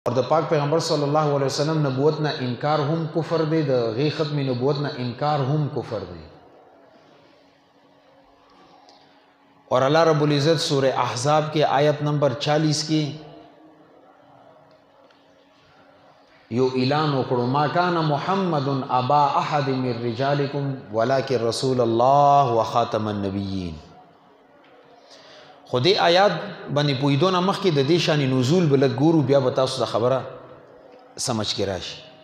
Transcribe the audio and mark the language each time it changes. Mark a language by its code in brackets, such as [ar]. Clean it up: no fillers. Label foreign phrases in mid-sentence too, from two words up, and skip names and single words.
[ps] اور د پاک پیغمبر [ar] صلی الله علیه وسلم [ps] نبوت نه انکار هم کفر دی، د غی ختم نبوت نه انکار هم کفر دی. [ur] اور اللہ رب العزت سورہ احزاب کے آیت نمبر 40 کی [ps] یو اعلان وکړو [ar] ما کان محمد ابا احد من رجالکم ولکن رسول الله وخاتم النبیین. [ps] خو دې آیات باندې پویدونه مخکې د دې شان نزول بل ګورو بیا به تاسو د خبره سمجھ کې راشي.